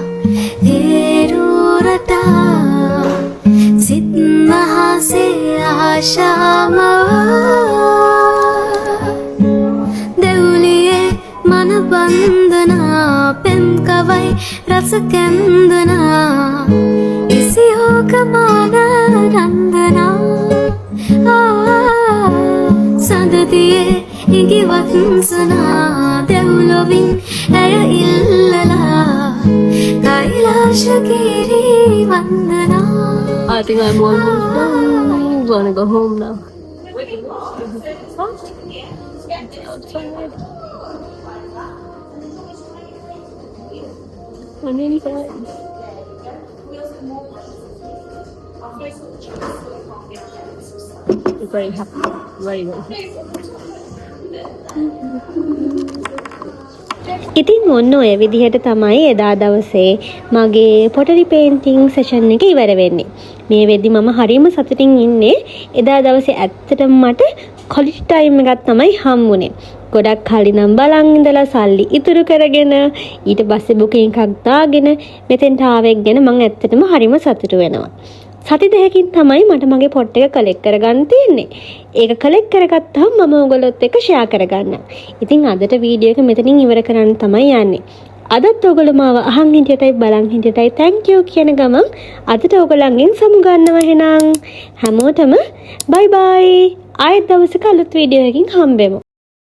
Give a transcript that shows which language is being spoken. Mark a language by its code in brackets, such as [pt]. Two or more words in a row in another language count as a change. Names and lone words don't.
[si] හේරුරටා සිත් මහසේ ආශාමවා දෙවුලියේ මන බන්ධනා පෙම් කවයි රස කැන්දනා ඉසිහෝක මාන රන්දනා සඳතියේ ඉගි වත්සනා දෙව්ලොවින් ඇය ඉල්ලලා කෛලාශගිරී වන්දනා. [en] I think I'm almost done. I'm gonna go home now. I'm inside. I'm very happy. Very good. [si] ඉතින් ඔන්න ඔය විදිහට තමයි එදා දවසේ මගේ [en] pottery painting session [si] එක ඉවර වෙන්නේ. මේ වෙද්දි මම හරිම සතුටින් ඉන්නේ. එදා දවසේ ඇත්තටම මට [en] quality time [si] එකක් තමයි හම්බුනේ. ගොඩක් කලින් නම් බලන් ඉඳලා සල්ලි ඉතුරු කරගෙන ඊට පස්සේ බුකින් එකක් දාගෙන මෙතෙන්ට ආවෙක් ගැන මම ඇත්තටම හරිම සතුටු වෙනවා. සති දෙකකින් තමයි මට මගේ පොට් එක කලෙක්ට් කරගන්න තියෙන්නේ. ඒක කලෙක්ට් කරගත්තාම මම ඔයගොල්ලොත් එක්ක ෂෙයා කරගන්නම්. ඉතින් අදට වීඩියෝ එක මෙතනින් ඉවර කරන්න තමයි යන්නේ. අදත් ඔයගොල්ලෝ මාව අහන් හිටියටයි බලන් හිටියටයි [en] thank you [si] කියන ගමන් අදට ඔයගොල්ලන්ගෙන් සමු ගන්නවා එහෙනම්. හැමෝටම [en] bye bye. [si] ආයෙත් දවසක අලුත් වීඩියෝ එකකින් හම්බෙමු.